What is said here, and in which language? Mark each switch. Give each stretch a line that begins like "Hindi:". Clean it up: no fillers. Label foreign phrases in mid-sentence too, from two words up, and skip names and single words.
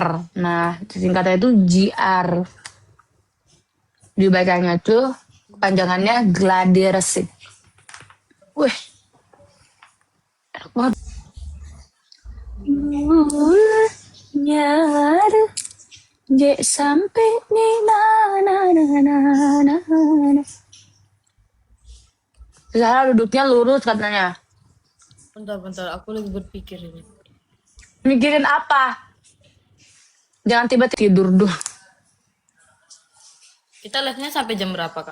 Indonesian: Nah, singkatannya itu GR. Dibacanya tuh panjangannya gladi resik. Wih, enak banget. Nyar, J sampai nih na na na na na na. Zara duduknya lurus katanya. Bentar, aku lagi berpikir ini. Mikirin apa? Jangan tiba-tiba tidur dulu. Kita live-nya sampai jam berapa, Kak?